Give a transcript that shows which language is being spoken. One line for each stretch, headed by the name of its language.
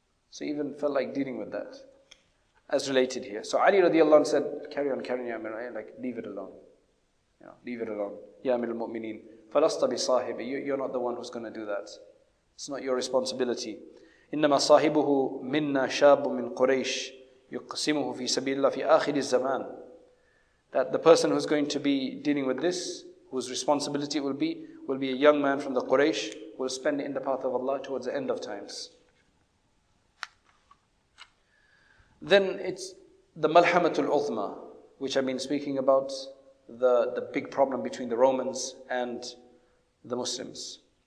English: So he even felt like dealing with that, as related here. So Ali radiallahu anhu said, carry on, ya Amir, like leave it alone. Leave it alone.
Arabic: Ya Amir al-Mu'mineen, falasta bi sahibi,
English: you're not the one who's going to do that. It's not your responsibility.
Arabic: إنما صاحبه منا شاب من قريش يقسمه في سبيل الله في آخر الزمان.
English: That the person who's going to be dealing with this, whose responsibility it will be a young man from the Quraysh, will spend it in the path of Allah towards the end of times. Then it's the Malhamatul Uthma, which I've been speaking about, the big problem between the Romans and the Muslims.